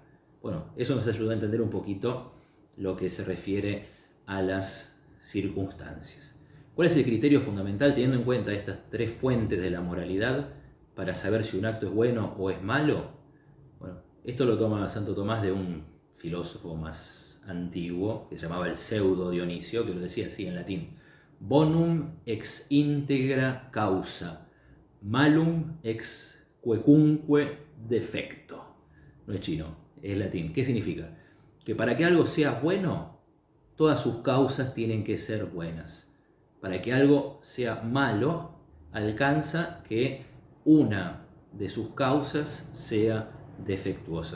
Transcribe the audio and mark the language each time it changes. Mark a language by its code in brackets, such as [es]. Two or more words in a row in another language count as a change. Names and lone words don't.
[es] Bueno, eso nos ayuda a entender un poquito lo que se refiere a las circunstancias. ¿Cuál es el criterio fundamental teniendo en cuenta estas tres fuentes de la moralidad para saber si un acto es bueno o es malo? Bueno, esto lo toma Santo Tomás de un filósofo más antiguo que se llamaba el pseudo Dionisio, que lo decía así en latín: [la] bonum ex integra causa, malum ex quecunque defecto. [es] No es chino, es latín. ¿Qué significa? Que para que algo sea bueno, todas sus causas tienen que ser buenas. Para que algo sea malo, alcanza que una de sus causas sea defectuosa.